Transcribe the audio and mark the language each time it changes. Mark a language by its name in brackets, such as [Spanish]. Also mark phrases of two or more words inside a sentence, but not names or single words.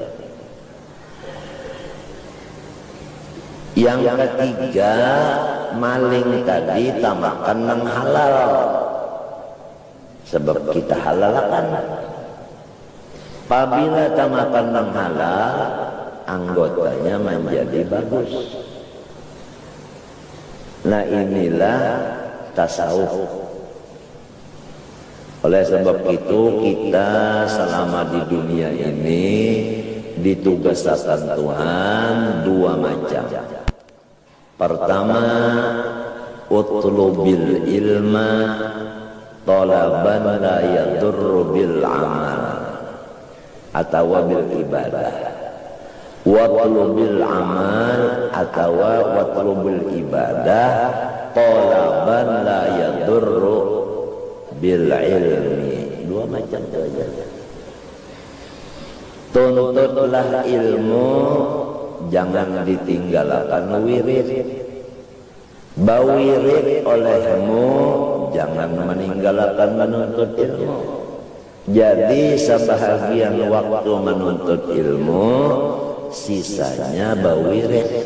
[Banjar] Yang ketiga maling tadi tamakan nang halal, sebab kita halalkan. Apabila tamakan nang halal, anggotanya menjadi bagus. Nah inilah tasawuf. Oleh sebab itu kita selama di dunia ini ditugaskan Tuhan dua macam. Pertama, [Arabic] اطلب العلم طلبا لا يضر بالعمل atau بالعبادة. واطلب العمل atau واطلب العبادة طلبا لا يضر بالعلم. [Banjar] Dua macam saja. Tuntutlah ilmu, jangan ditinggalkan wirid. Bawirid olehmu, jangan meninggalkan menuntut ilmu. Jadi sebahagian waktu menuntut ilmu, sisanya bawirid.